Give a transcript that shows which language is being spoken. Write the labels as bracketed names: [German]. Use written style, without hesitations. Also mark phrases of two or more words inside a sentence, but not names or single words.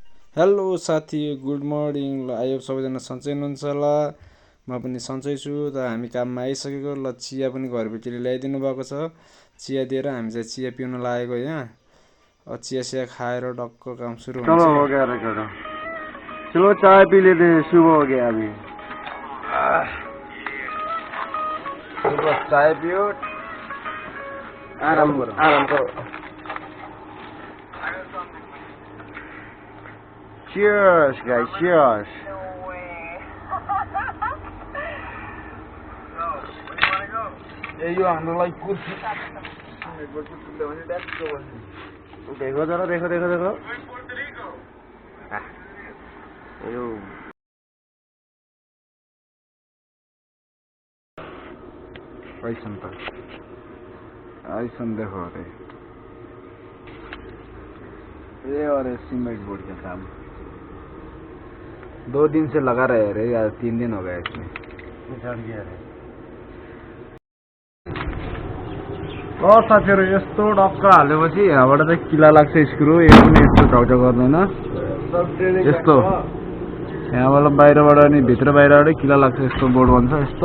[Nepali] हेलो साथी, [English] good morning. [Nepali] ल आयो सबैजना सन्चै हुनुहुन्छ होला। म पनि सन्चै छु। त हामी काममा आइसकेको। ल चिया पनि घरभित्र ल्याइदिनु भएको छ। चिया दिएर हामी चाहिँ चिया पिउन लागेको यहाँ। चिया सिया खाएर डक्क काम सुरु हुन्छ। [Hindi] चलो हो गया रिकॉर्ड। चलो चाय पी लेते हैं, सुबह हो गया अभी। सुबह चाय पियो, आराम करो। [English] Cheers guys, cheers. [Nepali] यो हामीलाई कुर्सी [Hindi] देखो जरा, देखो। यो ऐसन देखो अरे, ये और [English] cement board [Hindi] का काम 2 दिन से लगा रहे रे यार, 3 दिन हो गए इसमें। [Nepali] साथीहरु यस्तो डक्क हालेपछि यहाँबाट चाहिँ किला लाग्छ स्क्रु। यो पनि यस्तो ढकढक गर्दैन, यस्तो यहाँबाट बाहिरबाट अनि भित्र बाहिरबाट किला लाग्छ। यस्तो बोर्ड बन्छ यस्तो।